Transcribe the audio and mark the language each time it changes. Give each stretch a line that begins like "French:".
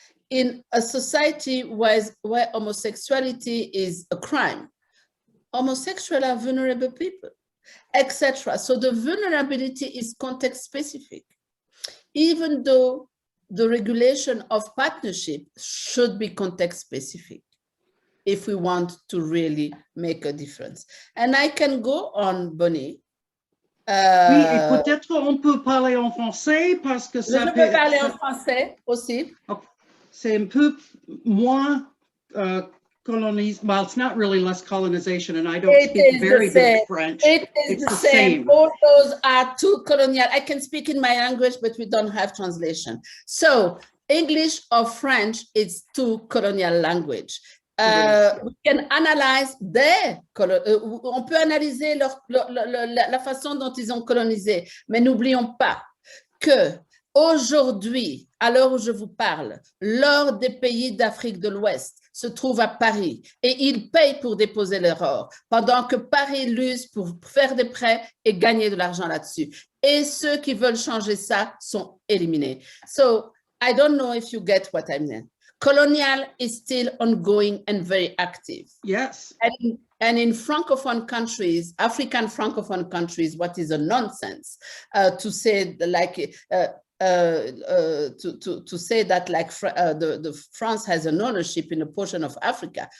English: In a society where homosexuality is a crime, homosexuals are vulnerable people, etc. So the vulnerability is context specific, even though the regulation of partnership should be context specific if we want to really make a difference. And I can go on, Bonnie.
French: Oui, et peut-être on peut parler en français parce que ça Je peux parler en français aussi. C'est un peu moins colonized.
English: Well, it's not really less colonization, and I don't speak very good French. It is the same. All those are too colonial. I can speak in my language, but we don't have translation. So English or French is too colonial language. We can analyze
French: on peut analyser la façon dont ils ont colonisé, mais n'oublions pas que aujourd'hui, à l'heure où je vous parle, l'or des pays d'Afrique de l'Ouest se trouve à Paris et ils payent pour déposer leur or, pendant que Paris l'use pour faire des prêts et gagner de l'argent là-dessus. Et ceux qui veulent changer ça sont éliminés.
English: So I don't know if you get what I mean. Colonial is still ongoing and very active. Yes. And in Francophone countries, African Francophone countries, what is a nonsense to say like to say that like the France has an ownership in a portion of Africa.